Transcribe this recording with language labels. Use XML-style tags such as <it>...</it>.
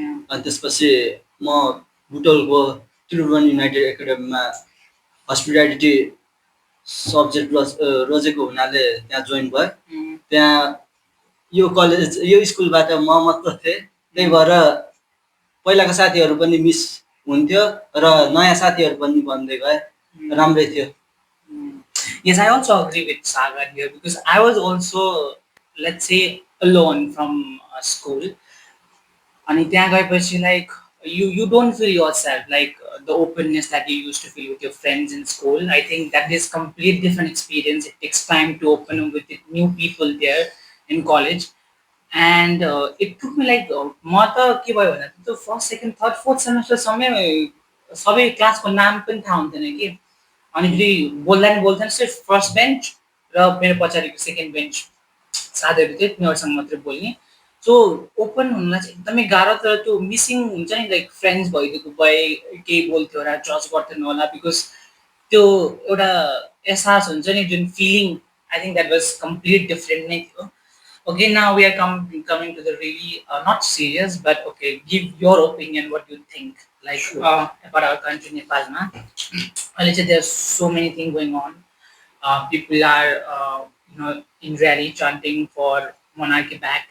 <ne>अनि त्यसपछि म बुटोलको त्रिभुवन युनाइटेड एकाडेमीमा हस्पिटालिटी सब्जेक्ट रोजेको हुनाले त्यहाँ जोइन भएँ। त्यहाँ यो कलेज यो स्कुलबाट म मात्र थिएँ, त्यही भएर पहिलाको साथीहरू पनि मिस हुन्थ्यो र नयाँ साथीहरू पनि बन्दै गए, राम्रै थियो।</ne> <en>Yes, I also agree with Sagar here because I was also, let's say, alone from school. And</en> <ne>त्यहाँ गएपछि</ne> <en>like you don't feel yourself like the openness that you used to feel with your friends in school. I think that is complete different experience. It takes time to open up with new people there in college. And it took me like</en> <ne>म त के भयो भन्दा त्यो 1st, 2nd, 3rd, 4th सेमेस्टरसम्मै सबै क्लासको नाम पनि थाहा हुन्थेन कि। अनि फेरि बोल्दैन सिर्फ फर्स्ट बेन्च र मेरो पछाडिको सेकेन्ड बेन्च साथीहरू थियो, तिनीहरूसँग मात्रै बोल्ने। सो ओपन हुनुलाई चाहिँ एकदमै गाह्रो, तर त्यो मिसिङ हुन्छ नि,</ne> <en>like friends</en> <ne>भइदिएको भए केही बोल्थ्यो होला, जज गर्थेन होला,</ne> <en>because</en> <ne>त्यो एउटा एहसास हुन्छ नि, जुन feeling,</ne> <en>I think that was complete different</en> <ne>नै थियो।</ne> <en>Okay, now we are coming to the really not serious, but okay, give your opinion, what you think, like about our country, Nepal. There's so many things going on. People are, in rally chanting for monarchy back.</en>